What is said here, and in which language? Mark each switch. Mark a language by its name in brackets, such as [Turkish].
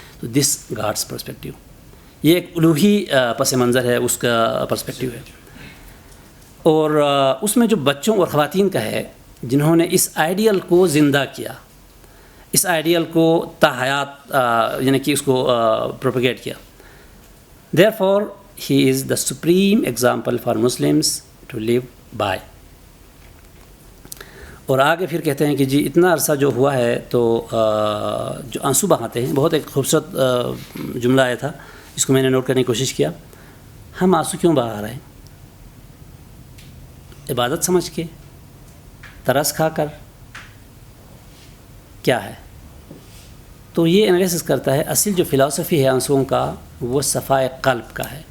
[Urdu] تو [English] this God's perspective, [Urdu] یہ ایک الوہی پس منظر ہے, اس کا پرسپیکٹیو ہے. اور اس میں جو بچوں اور خواتین کا ہے جنہوں نے اس آئیڈیل کو زندہ کیا, اس آئیڈیل کو تا حیات یعنی کہ اس کو پروپیگیٹ کیا. [English] Therefore, he is the supreme example for Muslims to live by. [Urdu] اور آگے پھر کہتے ہیں کہ جی اتنا عرصہ جو ہوا ہے تو جو آنسو بہاتے ہیں, بہت ایک خوبصورت جملہ آیا تھا جس کو میں نے نوٹ کرنے کی کوشش کیا. ہم آنسو کیوں بہا رہے ہیں؟ عبادت سمجھ کے, ترس کھا کر, کیا ہے؟ تو یہ انالیسس کرتا ہے اصل جو فلاسفی ہے آنسوؤں کا وہ صفائے قلب کا ہے.